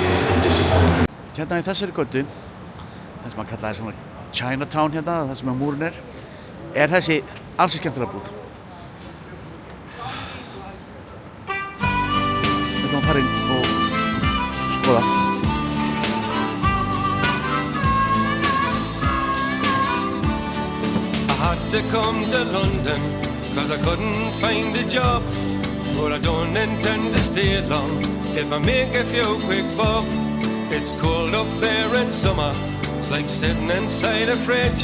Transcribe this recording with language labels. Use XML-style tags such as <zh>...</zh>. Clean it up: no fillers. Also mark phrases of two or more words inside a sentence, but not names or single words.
<is>Hérna í þessari götu, það sem að kalla það svona Chinatown hérna, það sem að múrin er þessi ansi skemmtilega búð. Við ætlum að fara inn og skoða.</is> <en>To come to London, 'cause I couldn't find a job, but I don't intend to stay long. if I make a few quick buck. It's cold up there in summer, it's like sitting inside a fridge.</en>